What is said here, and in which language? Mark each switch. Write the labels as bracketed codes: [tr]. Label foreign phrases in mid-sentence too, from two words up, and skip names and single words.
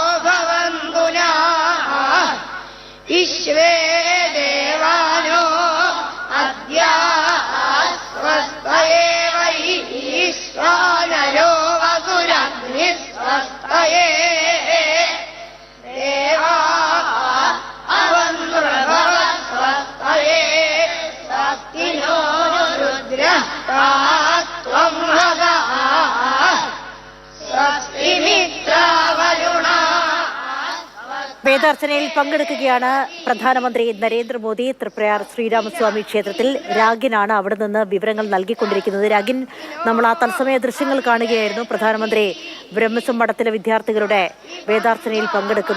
[sa] भवन्तु नः विश्वे देवानो अद्य स्वस्तये वैश्वानरो वसुरग्निः स्वस्तये देवा अवन्तु स्वस्तये स्वस्तिनो रुद्रः त्वं वदा [ml] വേദാർച്ചനയിൽ പങ്കെടുക്കുകയാണ് പ്രധാനമന്ത്രി നരേന്ദ്രമോദി. തൃപ്രയാർ ശ്രീരാമസ്വാമി ക്ഷേത്രത്തിൽ രാഗിനാണ് അവിടെ നിന്ന് വിവരങ്ങൾ നൽകിക്കൊണ്ടിരിക്കുന്നത്. രാഗിൻ, നമ്മൾ ആ തത്സമയ ദൃശ്യങ്ങൾ കാണുകയായിരുന്നു. പ്രധാനമന്ത്രി ബ്രഹ്മസ്വം മഠത്തിലെ വിദ്യാർത്ഥികളുടെ വേദാർച്ചനയിൽ പങ്കെടുക്കുന്ന.